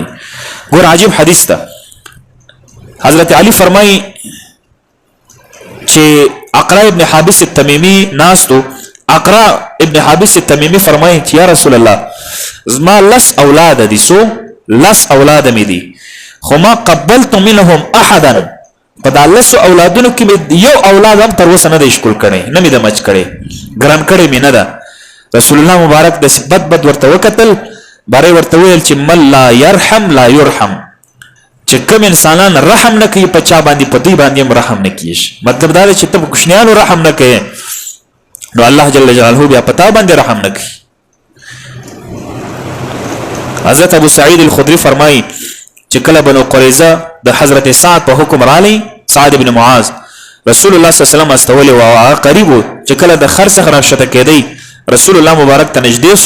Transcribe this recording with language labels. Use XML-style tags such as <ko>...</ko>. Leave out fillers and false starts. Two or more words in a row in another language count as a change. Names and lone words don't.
<ps>ګور عجیب حدیث ته حضرت علی فرمایي چې اقرا ابن حابس التمیمی ناستو. اقرا ابن حابس التمیمی فرمایي چې</ps> <ar>یا رسول الله</ar> <ps>زما لس اولاد دي، سو لس اولاد مې دي، خو</ps> <ar>ما قبلت منهم احدا،</ar> <ps>په دا لس اولادونو کې مې یو اولاد هم تر اوسه نه دی ښکل کړی، نه مې د مچ کړی، ګران کړی مې نه ده. رسول الله مبارک د بد ورته وکتل، باره ورته ویل چې</ps> <ar>من لا يرحم لا يرحم،</ar> <ps>چې کوم انسانان رحم نه کوي په چا باندې په دوی باندې هم رحم نه کیږي. مطلب دا دی چې ته په کوشنیانو رحم نه کوې نو الله</ps> <ar>جل جلاله</ar> <ps>بیا په تا باندې رحم نه کوي. حضرت ابو سعید الخدری فرمایي چې کله بنو قریظه د حضرت سعد په حکم رالی، سعد بن معاذ رسول الله</ps> <ar>صلی الله علیه وسلم</ar> <ps>استولی او هغه قریب چې کله د خر څخه راښته کېدی رسول الله مبارک ته نږدې سو.</ps>